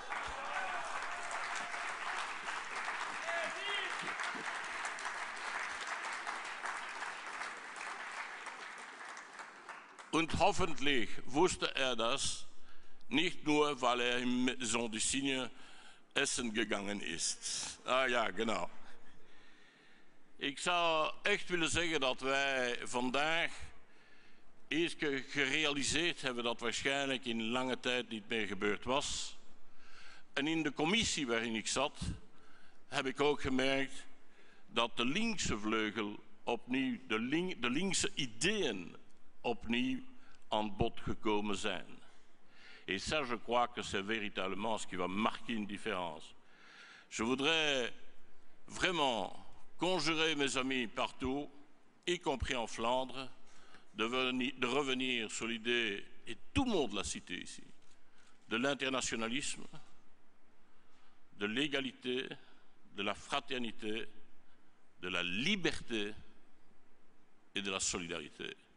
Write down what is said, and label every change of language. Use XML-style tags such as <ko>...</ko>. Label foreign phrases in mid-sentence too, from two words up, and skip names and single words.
<de>Und hoffentlich wusste er das, nicht nur, weil er im Maison du Cygne essen gegangen ist. Ah ja, genau.</de> <nl>Ik zou echt willen zeggen dat wij vandaag iets gerealiseerd hebben dat waarschijnlijk in lange tijd niet meer gebeurd was. En in de commissie waarin ik zat, heb ik ook gemerkt dat de linkse vleugel opnieuw, de linkse ideeën opnieuw aan bod gekomen zijn.</nl> <fr>Et ça, je crois que c'est véritablement ce qui va marquer une différence. Je voudrais vraiment conjurer mes amis partout, y compris en Flandre, de revenir sur l'idée, et tout le monde l'a cité ici, de l'internationalisme, de l'égalité, de la fraternité, de la liberté et de la solidarité.</fr>